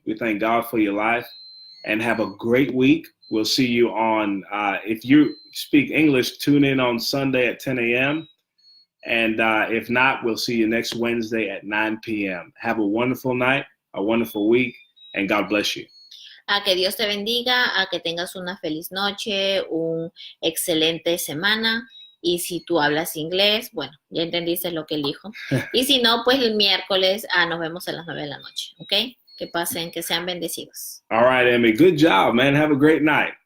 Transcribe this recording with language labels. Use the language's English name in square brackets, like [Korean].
[English] We thank God for your life. And have a great week. We'll see you on, if you speak English, tune in on Sunday at 10 a.m. And if not, we'll see you next Wednesday at 9 p.m. Have a wonderful night, a wonderful week, and God bless you. [Spanish] A que Dios te bendiga, a que tengas una feliz noche, un excelente semana. Y si tú hablas inglés, bueno, ya entendiste lo que él dijo. Y si no, pues el miércoles nos vemos a las 9 de la noche, ¿ok? Que pasen, que sean bendecidos. [English] All right, Emmy. Good job, man. Have a great night.